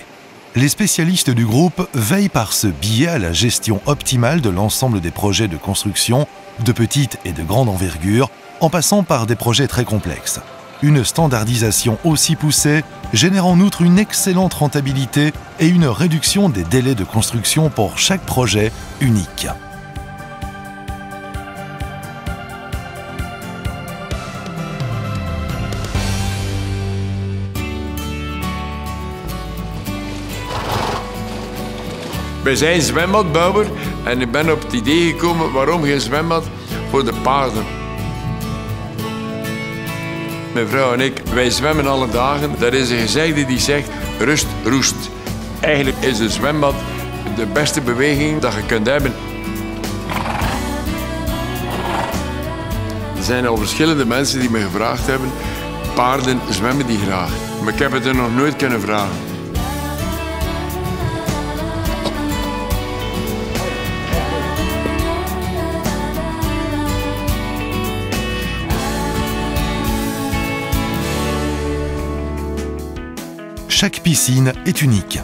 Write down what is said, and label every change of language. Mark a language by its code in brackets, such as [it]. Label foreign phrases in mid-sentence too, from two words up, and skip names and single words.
[fr] Les spécialistes du groupe veillent par ce biais à la gestion optimale de l'ensemble des projets de construction, de petite et de grande envergure, en passant par des projets très complexes. Une standardisation aussi poussée génère en outre une excellente rentabilité et une réduction des délais de construction pour chaque projet unique. [nl] Wij zijn zwembadbouwer en ik ben op het idee gekomen waarom geen zwembad voor de paarden. Mijn vrouw en ik, wij zwemmen alle dagen. Er is een gezegde die zegt rust roest. Eigenlijk is een zwembad de beste beweging dat je kunt hebben. Er zijn al verschillende mensen die me gevraagd hebben, paarden zwemmen die graag. Maar ik heb het er nog nooit kunnen vragen. [fr] Chaque piscine est unique.